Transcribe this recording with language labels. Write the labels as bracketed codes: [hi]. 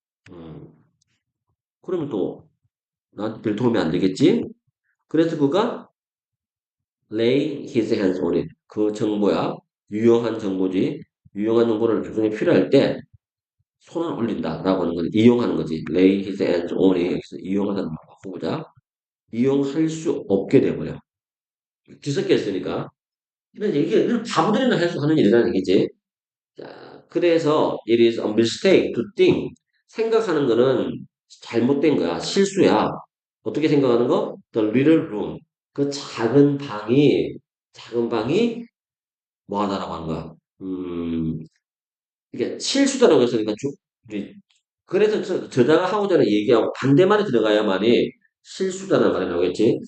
[ko] 음, 그러면 또 나한테 별 도움이 안 되겠지. 그래서 그가 [en] lay his hands on it [ko] 그 정보야 유용한 정보지. 유용한 정보를 나중에 필요할 때 손을 올린다라고 하는 건 이용하는 거지. [en] lay his hands on it [ko] 여기서 이용하다는 말 바꿔보자. 이용할 수 없게 돼버려. 뒤섞여 있으니까. 근데 이게 바보들이나 해서 하는 일이라는 얘기지. 자, 그래서 [en] it is a mistake to think. [ko] 생각하는 거는 잘못된 거야. 실수야. 어떻게 생각하는 거? [en] The little room. [ko] 그 작은 방이 뭐 하다라고 하는 거야. 이게 실수다라고 했으니까 우리 그래서 저자가 하고자 하는 얘기하고 반대말이 들어가야만이 실수다라는 말이 나오겠지.